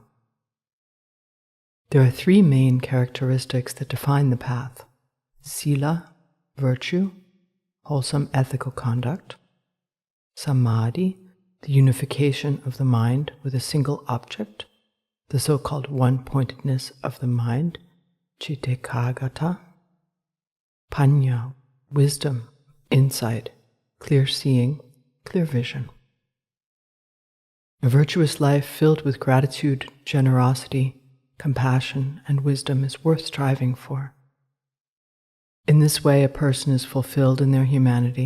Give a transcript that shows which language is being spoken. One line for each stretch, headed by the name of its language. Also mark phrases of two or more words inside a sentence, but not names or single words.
English: There are three main characteristics that define the path: sila, virtue, wholesome ethical conduct; samadhi, the unification of the mind with a single object, the so-called one-pointedness of the mind;
Pali: citta-ekaggata; panya,
English: wisdom, insight, clear seeing, clear vision. A virtuous life filled with gratitude, generosity, compassion, and wisdom is worth striving for. In this way, a person is fulfilled in their humanity.